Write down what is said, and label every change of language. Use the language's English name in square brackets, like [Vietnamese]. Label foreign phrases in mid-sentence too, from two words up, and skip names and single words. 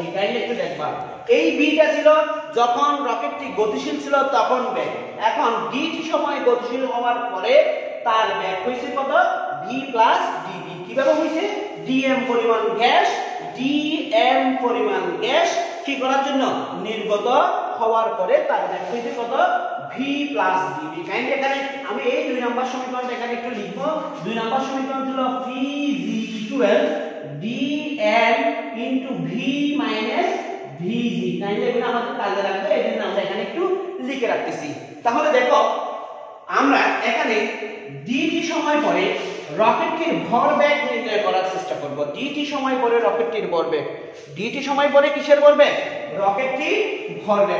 [Bangla] তাই একটু দেখবা, এই vটা ছিল যখন রকেটটি গতিশীল ছিল তখন বেগ, এখন dt সময় গতিশীল হওয়ার পরে তার বেগ হইছে কত, v প্লাস dv। কিভাবে হইছে? dm পরিমাণ গ্যাস কি করার জন্য, নির্গত হওয়ার পরে তার বেগ হইছে কত, v প্লাস dv। কাইন্ডলি এখানে আমি এই 2 নাম্বার সমীকরণটা এখানে একটু লিখব। 2 নাম্বার সমীকরণ ছিল Vg12 dm into v minus vg। কাইন্ডলি এগুলো আমাদের কাজে লাগবে, এজন্য আমরা এখানে একটু লিখে রাখতেছি। তাহলে দেখো, আমরা এখানে dt সময় পরে রকেটটির ভরবেগ নির্ণয় করার চেষ্টা করব। dt সময় পরে রকেটটির ভরবেগ, dt সময় পরে কিসের ভরবেগ, রকেটটির ভরবেগ।